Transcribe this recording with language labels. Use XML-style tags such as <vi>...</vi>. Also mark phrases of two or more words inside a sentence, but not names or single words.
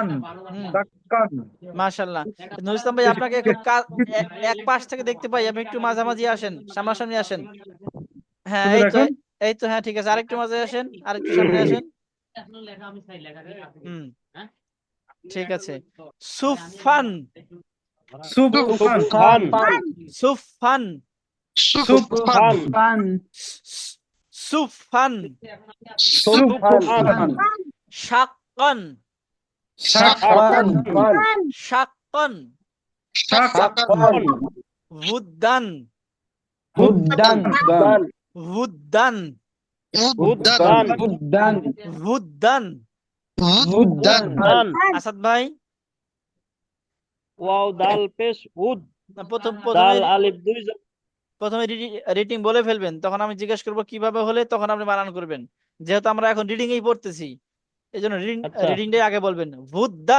<bn>হুম দাক্কান। মাশাআল্লাহ। নুর ইসলাম ভাই, আপনাকে খুব এক পাশ থেকে দেখতে পাই, আপনি একটু মাঝামাঝি আসেন, সামনাসামনি আসেন। হ্যাঁ, হুজুর এই তো, এখন এই তো, হ্যাঁ ঠিক আছে, আরেকটু মাঝে আসেন, আরেকটু সামনে আসেন। হুম, ঠিক আছে। সুফান, সুফান ফান সুফান, সুফান ফান সুফান, সুফান শাক্কান, শাকান শাক্কান, শাকান উদ্দান, উদ্দান উদ্দান, উদ্দান উদ্দান উদ্দান। উদ্দান দান আসাদ ভাই, ওয়াও দাল পেশ উদ, প্রথমে দাল আলিফ দুই প্রথমে রিডিং বলে ফেলবেন, তখন আমি জিজ্ঞেস করবো কিভাবে হলে, তখন আপনি বানান করবেন। যেহেতু আমরা এখন রিডিং এই পড়তেছি, এই জন্য আচ্ছা রিডিংটাই আগে বলবেন। উদ্দান</bn>